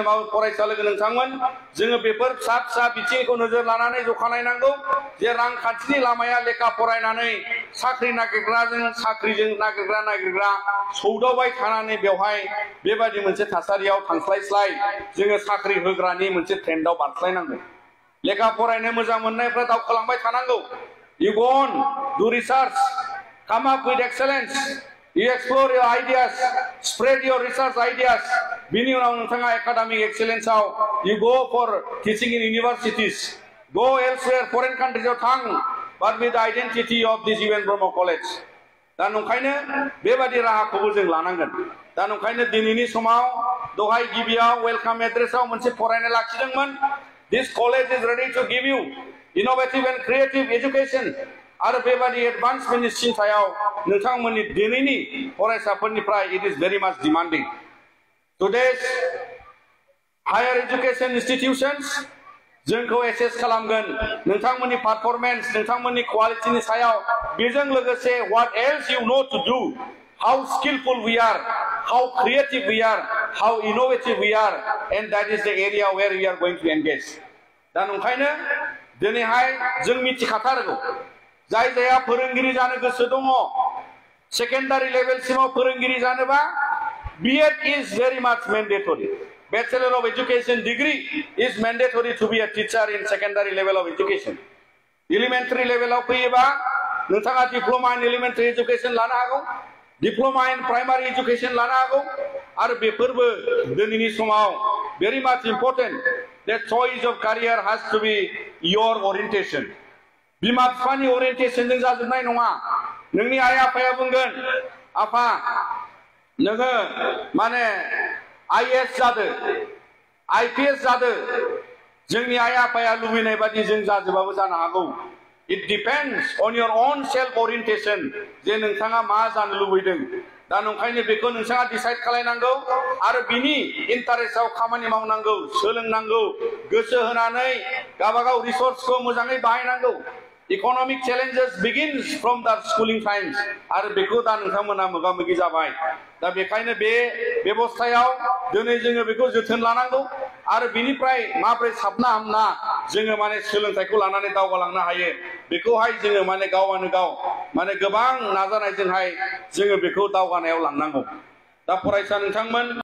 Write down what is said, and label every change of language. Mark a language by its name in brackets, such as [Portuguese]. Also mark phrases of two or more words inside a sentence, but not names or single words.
[Bodo] माबा फरायसालि नोंथांमोन जोङो बेफोर फिसा फिसा बिथिंखौ नोजोर लानानै जखा नायनांगौ जे रांखान्थिनि लामाया लेखा फरायनानै साख्रि नागिरग्राजों साख्रिजों नागिरग्रा सौदावबाय थानानै बेवहाय बेबायदि मोनसे थासारियाव थांस्लायस्लाय जोङो साख्रि होग्रानि मोनसे ट्रेन्डआव बारस्लायनांगौ लेखा फरायनो मोजां मोननायफ्रा दावखोलांबाय थानांगौ [English] you go on do research come up with excellence you explore your ideas spread your research ideas [Bodo] बिनि उनाव नोंथाङा [English] academic excellence आव you go for teaching in universities go elsewhere foreign countries [Bodo] आव थां [English] but with the identity of this UN Brahmo College [Bodo] दा नंखायनो बेबादि राहाखौबो जों लानांगोन दा नंखायनो दिनैनि समाव दहाय गिबियाव [English] welcome addressआव [Bodo] मोनसे फरायनाय लाखिदोंमोन [English] This college is ready to give you innovative and creative education. [Bodo] आरो बेबादि एडभान्समेन्टनि सिन्थायाव नोंथांमोननि दिनैनि फरायसाफोरनिफ्राय [English] it is very much demanding. Today's higher education institutions [Bodo] जोंखौ एसेस खालामगोन नोंथांमोननि पारफरमेन्स नोंथांमोननि क्वालिटिनि सायाव बेजों लोगोसे [English] what else you know to do how skillful we are how creative we are how innovative we are and that is the area where we are going to engage [Bodo] दा नंखायनो दिनैहाय जों मिथिखाथारगौ जाय जाया फोरोंगिरि जानो गोसो दङ [English] secondary levelसिमाव [Bodo] फोरोंगिरि जानोबा [English] B.Ed is very much mandatory Bachelor of Education degree is mandatory to be a teacher in secondary level of education elementary level [Bodo] आव फैयोबा नोंथाङा [English] diploma in elementary education [Bodo] लानो हागौ [English] Diploma in primary education [Bodo] लानो हागौ आरो बेफोरबो दिनैनि समाव [English] very much important the choice of career has to be your orientation [Bodo] बिमा बिफानि [English] orientation [Bodo] जों जाजोबनाय नङा नोंनि आइ आफाया बुंगोन आफा नोङो माने IAS जादो IPS जादो जोंनि आइ आफाया लुबैनाय बादि जों जाजोबाबो जानो हागौ [English] It depends on your own self-orientation. [Bodo] जे नोंथाङा मा जानो लुबैदों दा नंखायनो बेखौ नोंथाङा डिसाइड खालायनांगौ आरो बिनि इन्टारेस्टआव खामानि मावनांगौ सोलोंनांगौ गोसो होनानै गावबागाव रिसोर्सखौ मोजाङै बाहायनांगौ [English] Economic challenges begins from the schooling times [Bodo] आरो बेखौ दा नोंथांमोना मोगा-मोगि जाबाय दा बेखायनो बे बेबस्थायाव दिनै जोङो बेखौ जोथोन लानांगौ आरो बिनिफ्राय माब्रै साबना हामना जोङो माने सोलोंथाइखौ लानानै दावगालांनो हायो बेखौहाय जोङो माने गावनो गाव माने गोबां नाजानायजोंहाय जोङो बेखौ दावगानायाव लांनांगौ दा फरायसा नोंथांमोन